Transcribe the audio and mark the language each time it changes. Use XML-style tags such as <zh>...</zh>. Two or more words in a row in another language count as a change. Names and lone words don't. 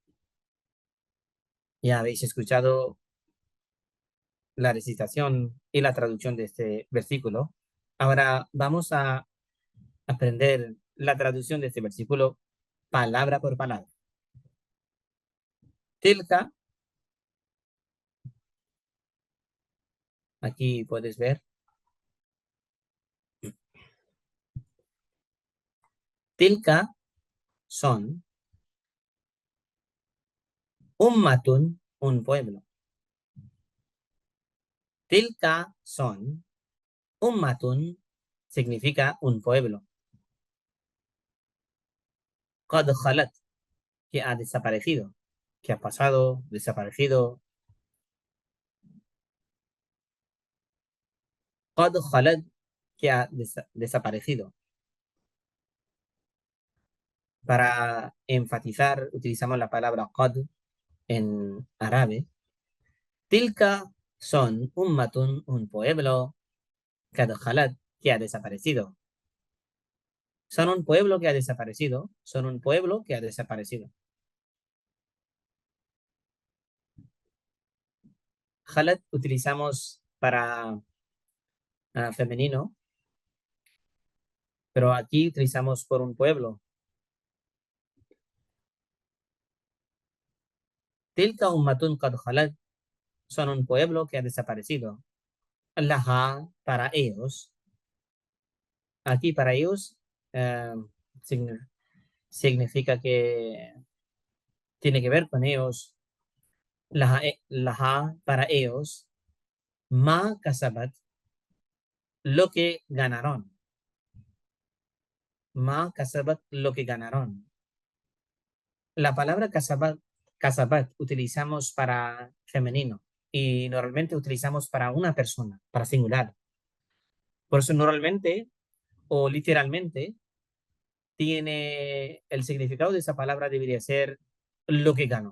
<es>Ya habéis escuchado la recitación y la traducción de este versículo. Ahora vamos a aprender la traducción de este versículo palabra por palabra. Tilka, aquí puedes ver.</es> <ar>Tilka son ummatun,</ar> <es>un pueblo.</es> <ar>Tilka son ummatun,</ar> <es>significa un pueblo.</es> <ar>قد خلت,</ar> <es>que ha desaparecido, que ha pasado, desaparecido.</es> <ar>قد خلت,</ar> <es>que ha desaparecido. Para enfatizar, utilizamos la palabra qad en árabe.</es> <ar>Tilka son ummatun,</ar> <es>un pueblo.</es> <ar>قد خلت,</ar> <es>que ha desaparecido. Son un pueblo que ha desaparecido. Son un pueblo que ha desaparecido. Khalat utilizamos para femenino, pero aquí utilizamos por un pueblo.</es> <ar>تلك أمة قد خلت,</ar> <es>son un pueblo que ha desaparecido. Laha, para ellos. Aquí para ellos eh, significa que tiene que ver con ellos laha para ellos,</es> <ar>ما كسبت,</ar> <es>lo que ganaron.</es> <ar>ما كسبت,</ar> <es>lo que ganaron. La palabra kasabat utilizamos para femenino y normalmente utilizamos para una persona, para singular. Por eso normalmente o literalmente tiene el significado de esa palabra debería ser lo que ganó.</es>